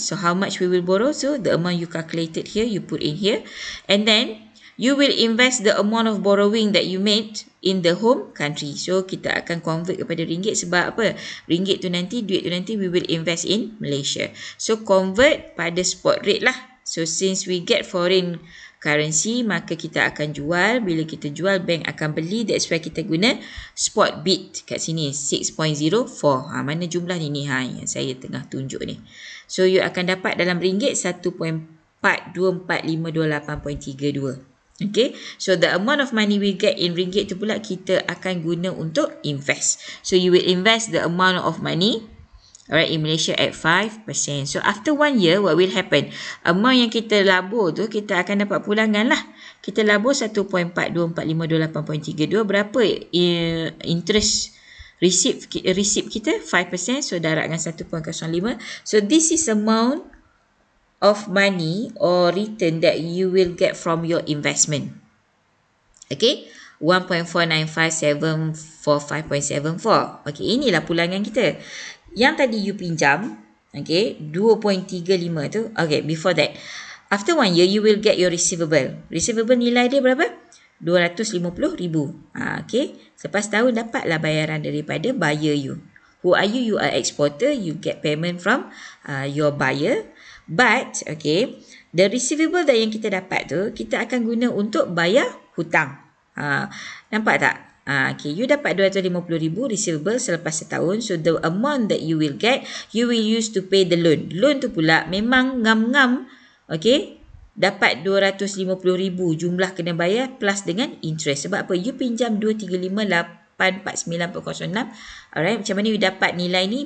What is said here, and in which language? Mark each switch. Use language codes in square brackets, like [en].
[en] So, how much we will borrow? So, the amount you calculated here, you put in here. And then, you will invest the amount of borrowing that you made in the home country. [ms] So, kita akan convert kepada ringgit. Sebab apa? Ringgit tu nanti, duit tu nanti, [en] we will invest in Malaysia. So, convert pada spot rate lah. So, since we get foreign currency, [ms] maka kita akan jual. Bila kita jual, bank akan beli. [en] That's why [ms] kita guna spot bid kat sini 6.04. Mana jumlah ni yang saya tengah tunjuk ni. [en] So you [ms] akan dapat dalam ringgit 1.424528.32. [en] Okay, so the amount of money we get in ringgit [ms] tu pula kita akan guna untuk [en] invest. So you will invest the amount of money, alright, in Malaysia at 5%. So, after 1 year, what will happen? [ms] Amount yang kita labur tu, kita akan dapat pulangan lah. Kita labur 1.424528.32. Berapa interest receipt kita? 5%. So, darab dengan 1.05. [en] So, this is amount of money or return that you will get from your investment. Okay? [ms] 1.495745.74. Okay, inilah pulangan kita. Yang tadi you pinjam, [en] okay, 2.35 tu, okay, before that, after 1 year, you will get your receivable. [ms] Receivable nilai dia berapa? 250,000. Okay, selepas tahun dapatlah bayaran daripada buyer you. [en] Who are you? You are exporter, you get payment from your buyer. But, okay, the receivable that [ms] yang kita dapat tu, kita akan guna untuk bayar hutang. Nampak tak? [en] Okay, you [ms] dapat 250,000 receivable selepas setahun. [en] So, the amount that you will get, you will use to pay the loan. [ms] Loan tu pula memang ngam-ngam, okay, dapat 250,000 jumlah kena bayar plus dengan interest. Sebab apa? You pinjam 235,849.06. [en] Alright, [ms] macam mana you dapat nilai ni?